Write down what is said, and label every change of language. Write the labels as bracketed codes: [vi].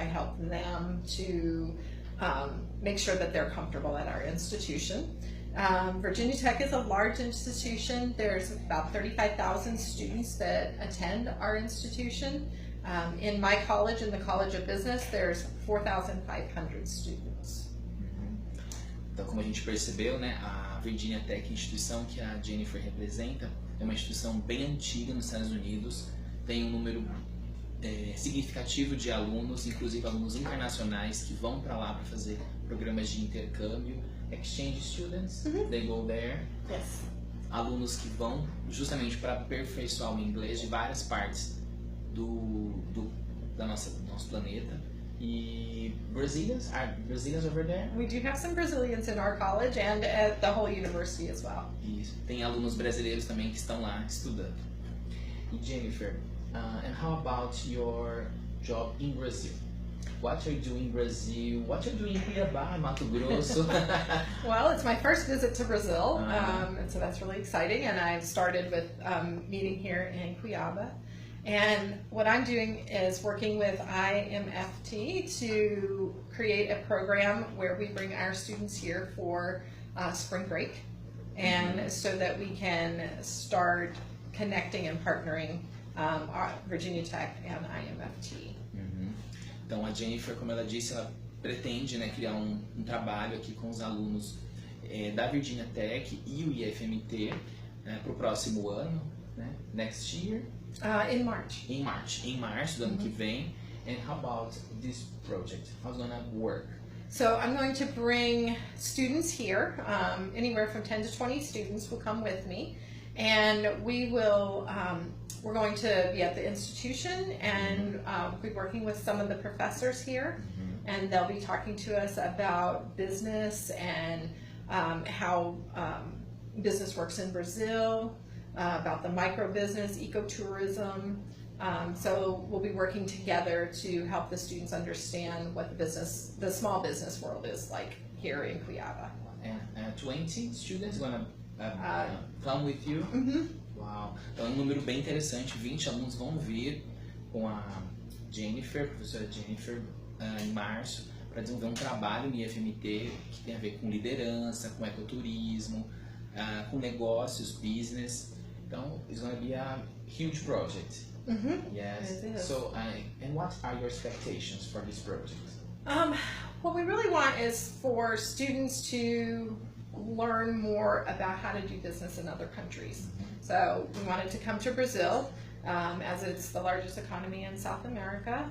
[en] I help them to make sure that they're comfortable at our institution. Virginia Tech is a large institution. There's about 35,000 students that attend our institution. In my college, in the College of Business, there's 4,500 students. [pt] Então, como a gente percebeu, né, a Virginia Tech, instituição que a Jennifer representa, é uma instituição bem antiga nos Estados Unidos, tem um número significativo de alunos, inclusive alunos internacionais que vão para lá para fazer programas de intercâmbio, [en] exchange students, they go there. Yes. [pt] Alunos que vão justamente para aperfeiçoar o inglês de várias partes do nosso planeta. [en] E Brazilians over there? We do have some Brazilians in our college and at the whole university as well. [pt] Isso. Tem alunos brasileiros também que estão lá estudando. [en] E Jennifer, and how about your job in Brazil? What are you doing in Brazil? What are you doing in Cuiabá, Mato Grosso? Well, it's my first visit to Brazil, and so that's really exciting. And I've started with meeting here in Cuiabá. And what I'm doing is working with IMFT to create a program where we bring our students here for spring break, and so that we can start connecting and partnering Virginia Tech and IMFT. [pt] Então a Jennifer, como ela disse, ela pretende, né, criar um trabalho aqui com os alunos da Virginia Tech e o IFMT para o próximo ano, né, [en] next year. In March. [pt] Em março do ano que vem. [en] And how about this project? How's it gonna work? So I'm going to bring students here, anywhere from 10 to 20 students will come with me, and we will, we're going to be at the institution and be working with some of the professors here, and they'll be talking to us about business and how business works in Brazil, about the micro business, ecotourism. So we'll be working together to help the students understand what the small business world is like here in Cuiabá. And 20 students gonna come with you? Uau! [pt] Então é um número bem interessante, 20 alunos vão vir com a Jennifer, professora Jennifer, em março, para desenvolver um trabalho no IFMT que tem a ver com liderança, com ecoturismo, com negócios, business. [en] Então, it's going to be a huge project. Yes. It is. So, and what are your expectations for this project? What we really want is for students to learn more about how to do business in other countries. So we wanted to come to Brazil, as it's the largest economy in South America.